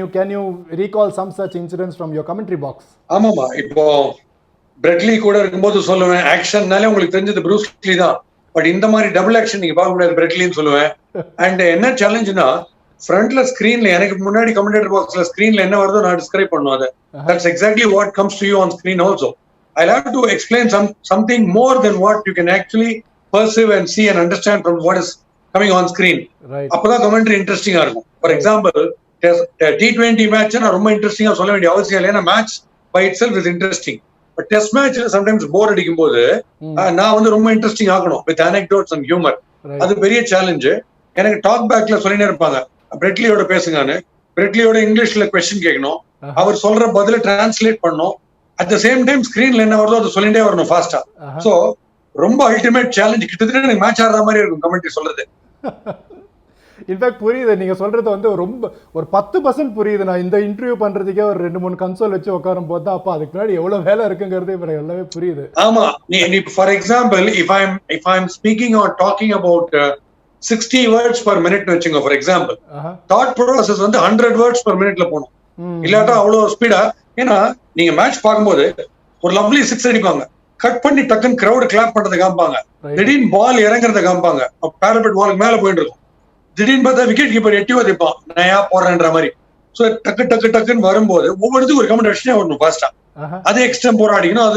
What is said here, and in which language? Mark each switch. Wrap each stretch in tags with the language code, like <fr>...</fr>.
<en>Can you recall some such incidents from your commentary box?</en> <ta>ஆமாமா, இப்போ Bradley கூட இருக்கும்போது சொல்லுவேன், ஆக்ஷன்னாலே உங்களுக்கு தெரிஞ்சது ப்ரூஸ் லீ தான், பட் இந்த மாதிரி டபுள் ஆக்ஷன் நீங்க பார்க்க முடியாது பிரெட்லின்னு சொல்லுவேன். அண்ட் என்ன சேலஞ்சுனா, ஃப்ரண்ட்ல ஸ்கிரீன்ல எனக்கு முன்னாடி கமெண்டேட்டர் பாக்ஸ்ல ஸ்கிரீன்ல என்ன வருதோ நான் டிஸ்கிரைப் பண்ணுவேன்.</ta> <en>அதை that's exactly what comes to you on screen also. I have to explain something more than what you can actually perceive and see and understand from what is coming on screen.</en> <ta>அப்பதான் commentary இன்ட்ரெஸ்டிங்கா இருக்கும். For example, T20 match நான் ரொம்ப இன்ட்ரெஸ்டிங்கா சொல்ல வேண்டிய அவசியம் இல்லை, ஏன்னா</ta> <en>Match by itself is interesting.</en> <ta>But test மேட்ச்ல சம்டைம்ஸ் போர் அடிக்கும் போது நான் ரொம்ப இன்ட்ரெஸ்டிங் ஆகணும் வித் அனெக்டோட்ஸ் அண்ட் ஹியூமர். அது பெரிய சேலஞ்சு. எனக்கு டாக் பேக்ல சொல்லினே இருப்பாங்க, பிரெட்லியோட பேசுங்கன்னு. பிரெட்லியோட இங்கிலீஷ்ல கொஸ்டின் கேட்கணும், அவர் சொல்ற பதில டிரான்ஸ்லேட் பண்ணணும்.</ta> <en>at the same time</en> <ta>ஸ்கிரீன்ல என்ன வருதோ அது சொல்லிட்டே வரணும் ஃபாஸ்டா. சோ ரொம்ப அல்டிமேட் சேலஞ்ச். கிட்டத்தட்ட எனக்கு மேட்ச் ஆடுற மாதிரி இருக்கும் கமெண்ட்ரி சொல்றது. இன்ஃபேக்ட் புரியுது நீங்க சொல்றது ரொம்ப ஒரு 10% புரியுது. நான் இந்த இன்டர்வியூ பண்றதுக்கே ஒரு 2-3 கன்சோல் வச்சு உட்காரும் போது அப்ப அதுக்கு முன்னாடி எவ்வளவு வேலை இருக்குங்கிறது எனக்கு எல்லாமே புரியுது. ஆமா, நீ for example</ta> <en>if I'm speaking or talking about 60 words per minute</en> <ta>வச்சுங்க for example, thought process 100 words per minuteல போகணும். இல்லாட்டா அவ்வளவு ஸ்பீடா. ஏன்னா நீங்க மேட்ச் பார்க்கும்போது ஒரு லவ்லி 6 அடிப்பாங்க, கட் பண்ணி டக்குன்னு கிரௌட் கிளாப் பண்றதை காமிப்பாங்க, திடீர்னு பால் இறங்குறத காமிப்பாங்க, பேரபெட் பாலுக்கு மேல போயிட்டு இருக்கும், திடீர்னு பார்த்தா விக்கெட் கீப்பர் எட்டி வதைப்பான் நான் ஏன் போடுறேன்ற மாதிரி. சோ டக்குன்னு வரும்போது ஒவ்வொருத்துக்கும் ஒரு கமெண்ட் அடிச்சுட்டே வரணும் ஃபாஸ்டா. அதே எக்ஸ்ட்ரீம் போராடிக்கணும்.</ta>